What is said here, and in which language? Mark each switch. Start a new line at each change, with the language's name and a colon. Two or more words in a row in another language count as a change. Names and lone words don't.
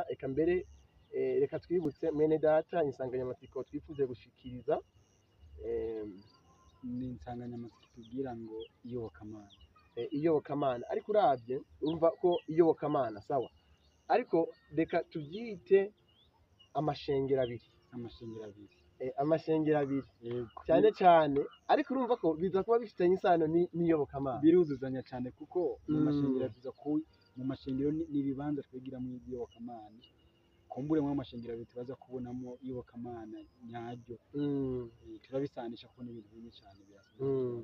Rundi: Eka mbere reka twibutse mwene data insanganyamatsiko twifuje gushikiriza. Ni insanganyamatsiko tubwira ngo iyobokamana. Iyobokamana, ariko uravye urumva ko iyobokamana sawa, ariko reka tubyite amashengero abiri. Amashengero abiri cyane cyane, ariko urumva ko biza kuba bifitanye isano n'iyobokamana, biruzuzanya cyane kuko mu mashengero tuza mu mashengero n'ibibanza twigiramo iyobokamana, kumbure mu mashengero abiri tubaza kubonamo iyobokamana nyaryo, turabisanisha kubona ibintu bimwe cyane birasa.